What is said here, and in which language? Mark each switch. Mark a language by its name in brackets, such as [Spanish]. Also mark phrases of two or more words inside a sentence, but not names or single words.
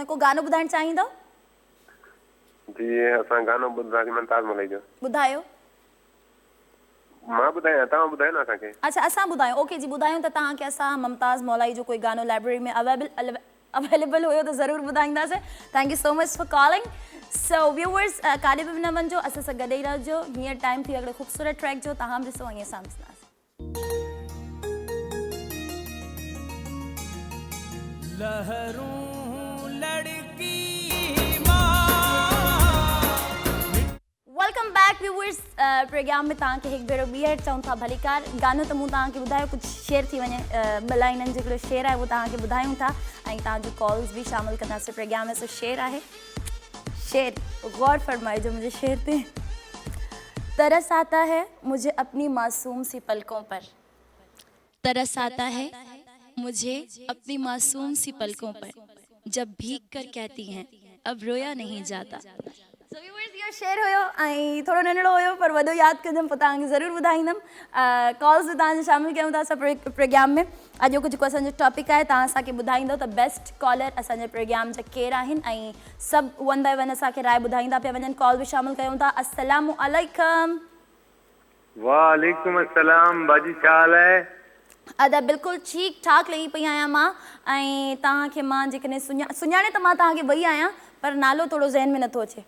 [Sindhi] को गानो ॿुधाइणु चाहींदव? जी असां गानो ॿुधासीं मुमताज़ मलाई जो। ॿुधायो। मां ॿुधायां तव्हां ॿुधायो न असांखे। अच्छा असां ॿुधायूं। ओके जी, ॿुधायूं त तव्हांखे असां मुमताज़ मौलाई जो कोई गानो लाइब्रेरी में अवेलेबल हुयो त ज़रूरु ॿुधाईंदासीं। [English] Thank you so much for calling. so viewers, [Sindhi] काॾे बि न वञिजो, असां सां गॾु ई रहिजो। हींअर टाइम थी हिकिड़े ख़ूबसूरत ट्रैक जो, तव्हां बि ॾिसो ईअं सां ॾिसंदासीं। लहरूं लड़की [English] Welcome back viewers. [Sindhi] प्रोग्राम में तव्हांखे हिकु भेरो ॿीहर चऊं था भलीकार। गानो त मूं तव्हांखे ॿुधायो, कुझु शेयर थी वञे। ॿ लाइननि जो हिकिड़ो शेयर आहे उहो तव्हांखे ॿुधायूं था ऐं तव्हांजूं कॉल्स बि शामिलु कंदासीं प्रोग्राम में। सो शेयर आहे, [Urdu] شعر غور فرمائیجو مجھے شعر پہ. ترس آتا ہے مجھے اپنی معصوم سی پلکوں پر، ترس آتا ہے مجھے اپنی معصوم سی پلکوں پر، جب بھیگ کر کہتی ہیں اب رویا نہیں جاتا. [English] So viewers, [Sindhi] इहो शेयर हुयो ऐं थोरो नंढड़ो हुयो पर वॾो यादि कंदमि, पोइ तव्हांखे ज़रूरु ॿुधाईंदमि। कॉल्स बि तव्हांजो शामिलु कयूं था असां प्रोग्राम में। अॼु जेको असांजो टॉपिक आहे, तव्हां असांखे ॿुधाईंदव त बेस्ट कॉलर असांजे प्रोग्राम जा केरु आहिनि ऐं सभु [English] one by one [Sindhi] असांखे राय ॿुधाईंदा पिया वञनि। कॉल बि शामिलु कयूं था। [Arabic] السلام عليكم. وعليكم السلام. [Sindhi] बाजी छा हाल आहे? अदा बिल्कुलु ठीकु ठाक लही पई आहियां मां। ऐं तव्हांखे मां जेकॾहिं सुञाणे त मां तव्हांखे वई आहियां, पर नालो थोरो ज़हन में नथो अचे।